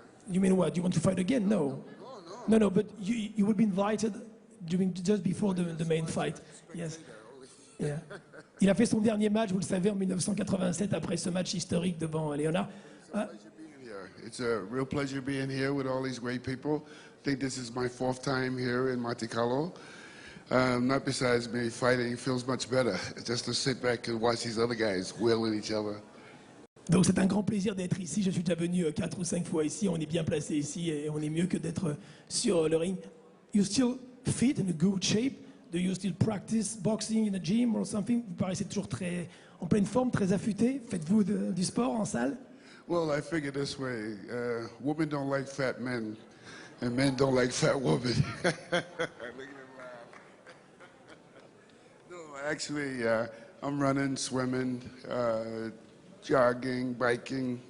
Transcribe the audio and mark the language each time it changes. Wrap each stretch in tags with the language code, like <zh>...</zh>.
<en>You mean what? You want to fight again? No. No, but you would be invited just before the main fight. Yes. Yeah.</en> <fr>Il a fait son dernier match, vous le savez, en 1987, après ce match historique devant Léonard.</fr> <en>It's a real pleasure being here with all these great people. I think this is my 4th time here in Montecarlo. Not besides me fighting, it feels much better just to sit back and watch these other guys wailing each other.</en> <fr>Donc c'est un grand plaisir d'être ici. Je suis déjà venu 4 ou 5 fois ici. On est bien placé ici et on est mieux que d'être sur le ring.</fr> <en>You still fit in a good shape? Do you still practice boxing in a gym or something?</en> <fr>Vous paraissez toujours très en pleine forme, très affûté. Faites-vous du sport en salle?</fr> <en>Well, I figure this way. Women don't like fat men, and men don't like fat women. Look at him laugh. No, actually, I'm running, swimming, jogging, biking.</en>